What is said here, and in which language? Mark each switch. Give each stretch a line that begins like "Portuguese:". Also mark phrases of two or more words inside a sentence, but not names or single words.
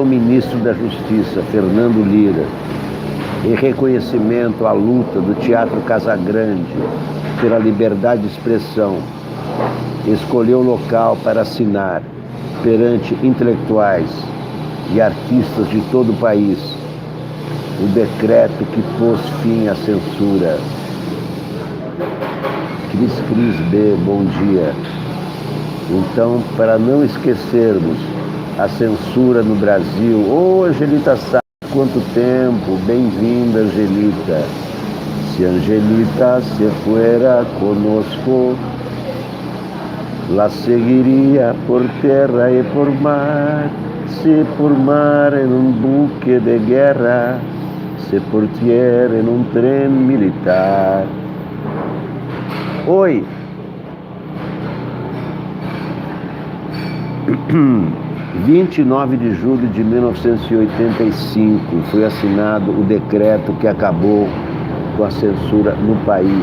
Portuguese: ministro da Justiça, Fernando Lira, em reconhecimento à luta do Teatro Casagrande pela liberdade de expressão, escolheu o local para assinar, perante intelectuais e artistas de todo o país, o decreto que pôs fim à censura. Cris B, bom dia. Então, para não esquecermos a censura no Brasil, Angelita Sá, quanto tempo, bem-vinda, Angelita.
Spanish: Se Angelita se fuera conosco, la seguiría por
Portuguese: terra e por mar,
Spanish: se por mar en un buque de guerra, se por tierra en un tren militar.
Portuguese: Oi. 29 de julho de 1985 foi assinado o decreto que acabou com a censura no país.